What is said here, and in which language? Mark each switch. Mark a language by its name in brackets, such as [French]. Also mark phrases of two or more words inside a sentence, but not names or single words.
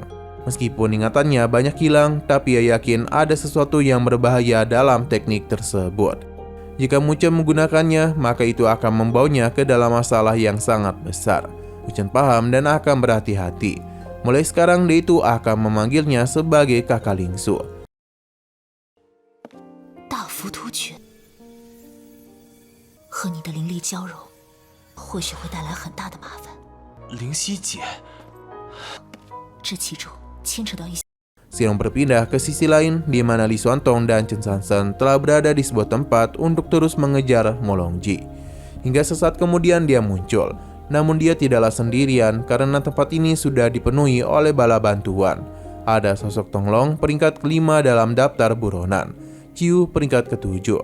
[Indonesian] Meskipun ingatannya banyak hilang, tapi ia yakin ada sesuatu yang berbahaya dalam teknik tersebut. Jika Mu Chen menggunakannya, maka itu akan membawanya ke dalam masalah yang sangat besar. Mu Chen paham dan akan berhati-hati. Mulai sekarang dia itu akan memanggilnya sebagai kakak Ling Su. [Chinese] 大浮突诀和你的灵力交融，或许会带来很大的麻烦。灵犀姐，这其中牵扯到一些。 [Indonesian] Sekarang berpindah ke sisi lain di mana Li Xuantong dan Chen Sansan telah berada di sebuah tempat untuk terus mengejar Molongji. Hingga sesaat kemudian dia muncul. Namun dia tidaklah sendirian karena tempat ini sudah dipenuhi oleh bala bantuan. Ada sosok Tonglong peringkat kelima dalam daftar buronan, Ciu peringkat ketujuh.